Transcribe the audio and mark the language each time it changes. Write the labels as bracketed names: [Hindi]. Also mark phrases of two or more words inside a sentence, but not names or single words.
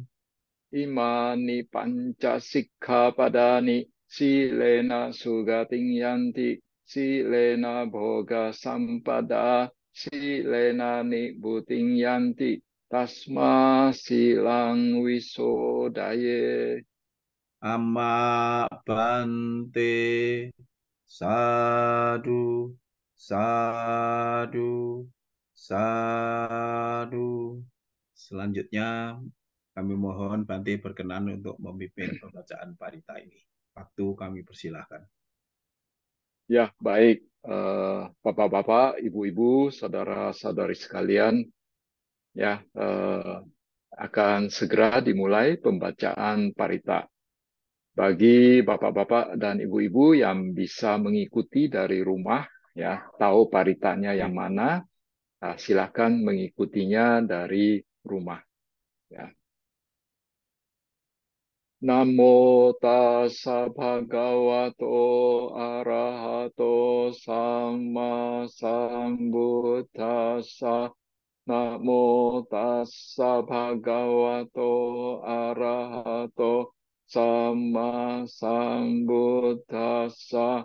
[Pali] Imani panca sikkhapadani silena sugating yanti silena bhoga sampada silena nibbutiং yanti tasma silang wisodaye. Amma bante. Sadu, sadu, sadu. [Indonesian] Selanjutnya kami mohon Bante berkenan untuk memimpin pembacaan parita ini. Waktu kami persilahkan. Ya, baik. Bapak-bapak, ibu-ibu, saudara-saudari sekalian, ya, akan segera dimulai pembacaan parita. Bagi bapak-bapak dan ibu-ibu yang bisa mengikuti dari rumah, ya, tahu paritanya yang mana, silakan mengikutinya dari rumah. Ya. [Pali] Namo tassa bhagavato arahato sama sambuddhassa. Namo tassa bhagavato arahato sama sambuddhassa.